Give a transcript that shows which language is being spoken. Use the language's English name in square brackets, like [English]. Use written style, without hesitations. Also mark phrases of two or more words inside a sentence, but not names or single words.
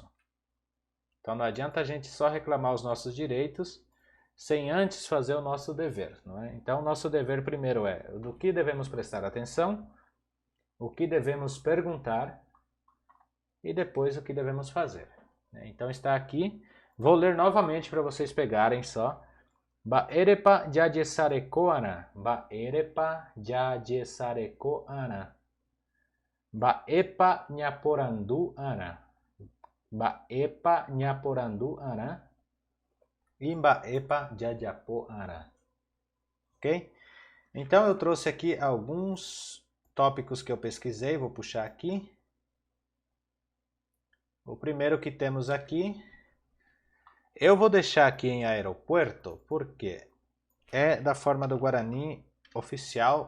[Portuguese] Então não adianta a gente só reclamar os nossos direitos sem antes fazer o nosso dever, não é? Então o nosso dever primeiro é do que devemos prestar atenção, o que devemos perguntar e depois o que devemos fazer. Então está aqui. Vou ler novamente para vocês pegarem só. [Guarani] Baerepa jadesareko ana. Baerepa jadesareko ana. Baepa nhaporandu ana. Baepa nhaporandu ana. E baepa jadiapo ana. [Portuguese] Ok? Então eu trouxe aqui alguns tópicos que eu pesquisei. Vou puxar aqui. O primeiro que temos aqui, eu vou deixar aqui em aeroporto, porque é da forma do Guarani oficial.